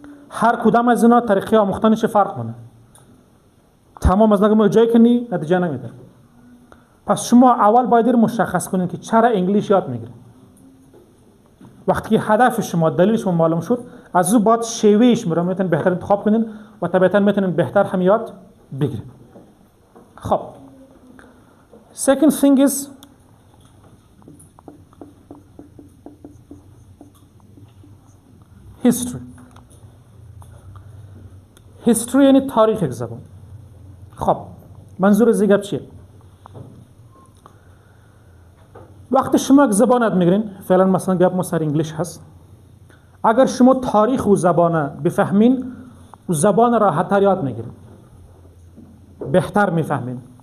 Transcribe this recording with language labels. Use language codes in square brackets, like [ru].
[fa] هر کدام از اینا طریقه آموختنش فرق کنه. تمام از نگم جای کنی نتیجه نمیده. پس شما اول باید مشخص کنین که چرا انگلیسی یاد میگیرین. وقتی که هدف شما، دلیل شما معلوم شد، از او باید شیوهش میتونین بهتر انتخاب کنین و طبیعتا میتونین بهتر هم یاد بگیرین. [en] خب second thing is history. [fa] history یعنی تاریخ یک زبان. خب منظور از این گپ چیه؟ وقتی شما یک زبان یاد میگیرین، فعلا مثلا گپ ما سر انگلیش هست، اگر شما تاریخ و زبان بفهمین و زبان راحت‌تر یاد میگیرین، بهتر میفهمین.